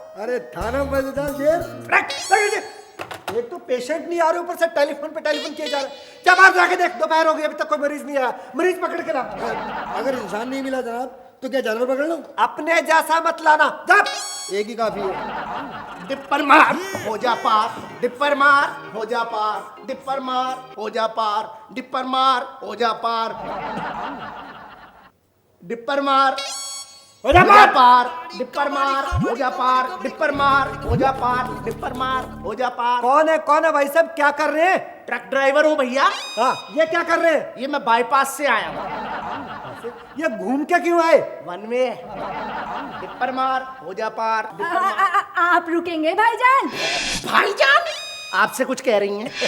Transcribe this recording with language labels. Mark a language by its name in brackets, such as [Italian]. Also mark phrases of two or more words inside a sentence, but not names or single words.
[Hindi] अरे थाना में बता शेर। एक तो पेशेंट नहीं आ रहे, ऊपर से टेलीफोन पे टेलीफोन किए जा रहे। जा बाहर जाके देख, दोपहर हो गई अभी तक कोई मरीज नहीं आया। मरीज पकड़ के ला। अगर इंसान नहीं मिला जनाब तो क्या जानवर पकड़ लो? अपने जैसा मत लाना, जा। एक ही काफी है। डिप्पर मार हो जा पार, डिप्पर मार हो जा पार, डिप्पर मार हो जा पार, डिप्पर मार हो जा पार, डिप्पर मार हो जा पार, डिप्पर मार हो जा पार, डिप्पर मार हो जा पार, डिप्पर मार हो जा पार। कौन है भाई साहब, क्या कर रहे हैं? ट्रक ड्राइवर हूँ भैया। हाँ, ये क्या कर रहे हैं? ये मैं बाईपास से आया हूँ। ये घूम के क्यों आए? [English] one way. [Hindi] डिप्पर मार हो जा पार, डिप्पर मार। आप रुकेंगे भाईजान? भाईजान आपसे कुछ कह रही हैं।